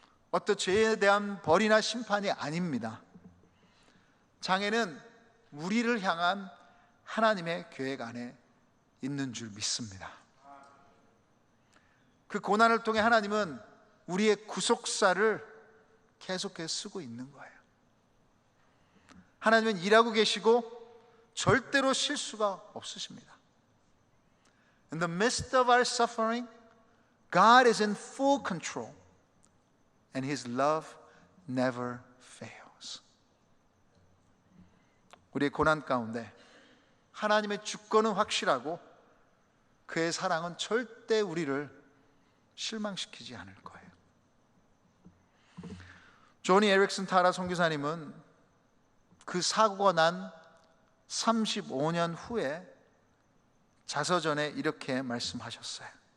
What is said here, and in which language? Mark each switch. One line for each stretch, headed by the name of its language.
Korean: 어떤 죄에 대한 벌이나 심판이 아닙니다. 장애는 우리를 향한 하나님의 계획 안에 있는 줄 믿습니다. 그 고난을 통해 하나님은 우리의 구속사를 계속해서 쓰고 있는 거예요. 하나님은 일하고 계시고 절대로 실수가 없으십니다.
English: In the midst of our suffering, God is in full control and His love never fails.
Korean: 우리의 고난 가운데 하나님의 주권은 확실하고 그의 사랑은 절대 우리를 실망시키지 않을 거예요. 조니 에릭슨 타라 선교사님은 그 사고가 난 35년 후에 자서전에 이렇게 말씀하셨어요.